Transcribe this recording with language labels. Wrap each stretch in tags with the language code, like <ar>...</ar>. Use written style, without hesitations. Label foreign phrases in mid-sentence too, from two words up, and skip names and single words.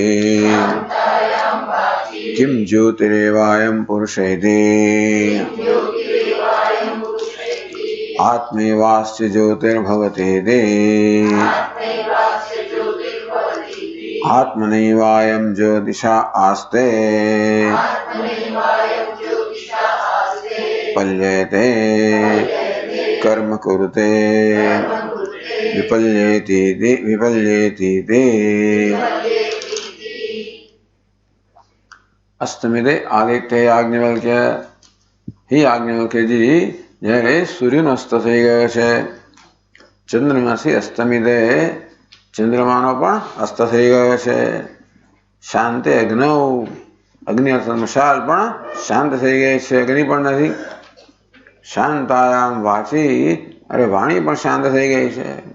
<sa>किं ज्योतिरेवायं पुरुषेति आत्मैवास्य ज्योतिर्भवतीति आत्मनैवायं ज्योतिषा आस्ते पल्येते कर्म कुरुते विपल्येतीति। अस्तमिते आदित्य याज्ञवल्क्य।</sa> <gu>ही याज्ञवल्क्यजी જ્યારે સૂર્યનો અસ્ત થઈ ગયો છે, ચંદ્રમાથી અસ્તમિતે ચંદ્રમાનો પણ અસ્ત થઈ ગયો છે,</gu> <sa>શાંતે અગ્નૌ</sa> <gu>અગ્નિ અર્થાત મશાલ પણ શાંત થઈ ગઈ છે, અગ્નિ પણ નથી.</gu> <sa>શાંતાયામ વાચી</sa> <gu>અરે વાણી પણ શાંત થઈ ગઈ છે.</gu>